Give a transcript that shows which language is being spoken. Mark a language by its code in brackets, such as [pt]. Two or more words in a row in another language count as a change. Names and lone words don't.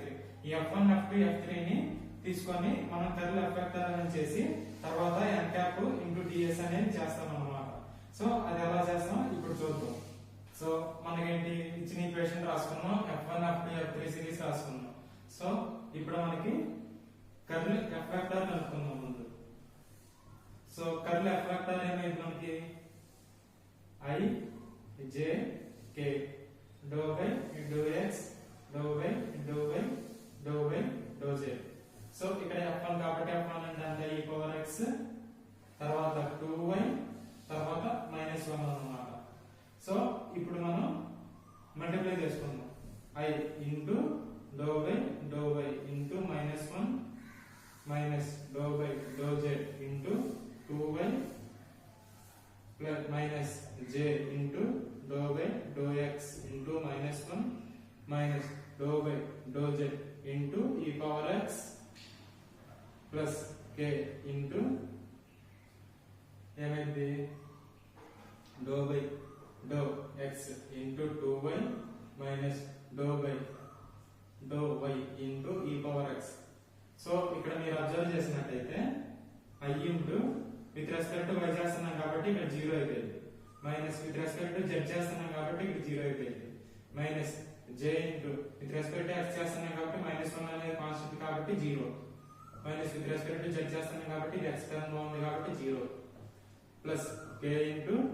[te] ఈ f1 f2 f3 ని తీసుకొని మనం [en] curl F vector [te] అనేది చేసి తర్వాత [en] n cap into ds [te] అనేది చేస్తాం అన్నమాట. సో అది ఎలా చేస్తాం ఇప్పుడు చూద్దాం. సో మనకేంటి ఇచ్చిన ఈక్వేషన్ రాసుకున్నాం, [en] f1 f2 f3 series [te] రాసుకున్నాం. సో ఇప్పుడు మనకి [en] curl F vector [te] కనుక్కుందాం ముందు. [en] so curl F vector ఏమైంది మనకి I J K dou by dou x dou by dou by dou by dou z. [te] సో ఇక్కడ f1 కాబట్టి f1 అంటే [en] e power x [te] తర్వాత 2y తర్వాత -1 అన్నమాట. సో ఇప్పుడు మనం మల్టిప్లై చేసుకుందాం. [en] I into dou by into -1 minus dou by dou z into 2y plus minus j into dou by dou x into -1 minus dou by dou z into e power x plus k into ఏమైంది dou by dou x into 2y minus dou by dou y into e power x. [te] సో ఇక్కడ మీరు అబ్జర్వ్ చేసినట్లయితే [en] I into with respect to y [te] చేస్తున్నాం కాబట్టి ఇక్కడ 0 అయిపోయింది, [en] minus with respect to z [te] చేస్తున్నాం కాబట్టి ఇక్కడ 0 అయిపోయింది, [en] minus j into with respect to x [te] చేస్తున్నాం కాబట్టి -1 అనేది కాన్స్టెంట్ కాబట్టి 0, [en] minus with respect to z [te] చేస్తున్నాం కాబట్టి ఇది [en] x term [te] లో ఉంది కాబట్టి 0, [en] plus k into